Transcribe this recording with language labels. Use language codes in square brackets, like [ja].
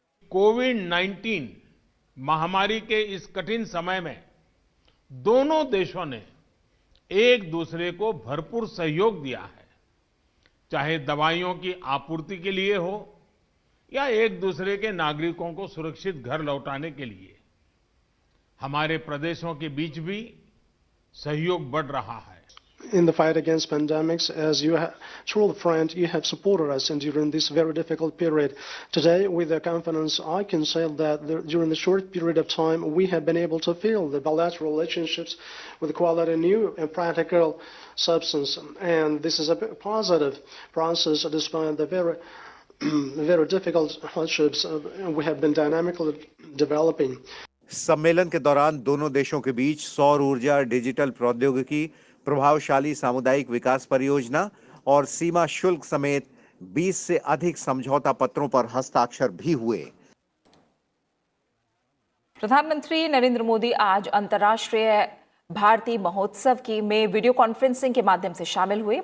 [hi] कोविड-19 महामारी के इस कठिन समय में दोनों देशों ने एक दूसरे को भरपूर सहयोग दिया है, चाहे दवाइयों की आपूर्ति के लिए हो या एक दूसरे के नागरिकों को सुरक्षित घर लौटाने के लिए। हमारे प्रदेशों के बीच भी सहयोग बढ़ रहा है। [en] in the fight against pandemics. As you have, true friend, you have supported us and during this very difficult period. Today, with the confidence, I can say that during the short period of time, we have been able to fill the bilateral relationships with quality, new and practical substance. And this is a positive process despite the very difficult hardships we have been dynamically developing. [hi] सम्मेलन के दौरान दोनों देशों के बीच सौर ऊर्जा, digital प्रौद्योगिकी, प्रभावशाली सामुदायिक विकास परियोजना और सीमा शुल्क समेत 20 से अधिक समझौता पत्रों पर हस्ताक्षर भी हुए। प्रधानमंत्री नरेंद्र मोदी आज अंतर्राष्ट्रीय भारती महोत्सव में वीडियो कॉन्फ्रेंसिंग के माध्यम से शामिल हुए।